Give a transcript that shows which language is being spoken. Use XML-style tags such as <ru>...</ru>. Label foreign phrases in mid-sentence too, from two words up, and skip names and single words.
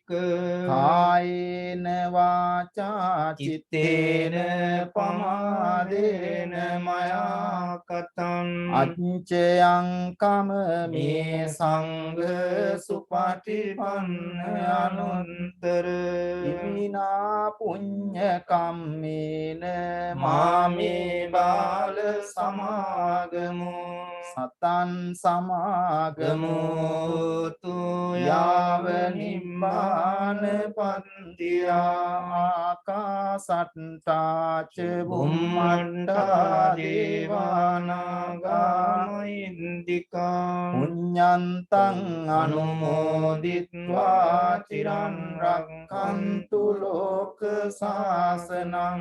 <pi>කායේන වාචා චිත්තේන පමාදේන මයා කතං අච්චයං කමමේ සංඝ සුපටිපන්න අනුත්තර ඉමිනා පුඤ්ඤ කම්මේන මාමේ බාල සමාගමෝ සතං සමාගමෝ තු යාව නිම්මාන පන්තියා ආකාසට්ටා ච බුම්මණ්ඩා දේවානාගා මහින්దికා පුඤ්ඤන්තං අනුමෝදිත්වා චිරන් රක්ඛන්තු ලෝක සාසනං</pi>